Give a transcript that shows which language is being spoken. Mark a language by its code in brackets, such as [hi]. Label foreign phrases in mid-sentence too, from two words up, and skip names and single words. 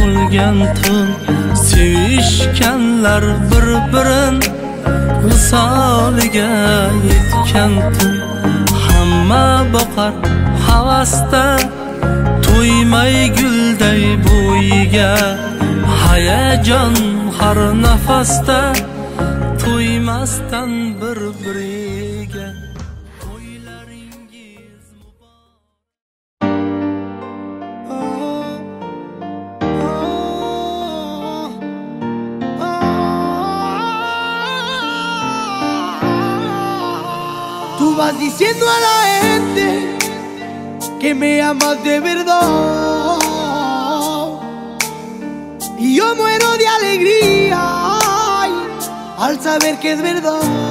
[uz] to'ygan tun sevishganlar bir-birin visoliga yetgan tun hamma boqar havasda to'ymay gulday bo'yiga hayajon har nafasda to'ymasdan bir-biriga to'ylaringiz [es] Tú vas diciendo a la gente que me amas de verdad y yo muero de alegría ay, al saber que es verdad.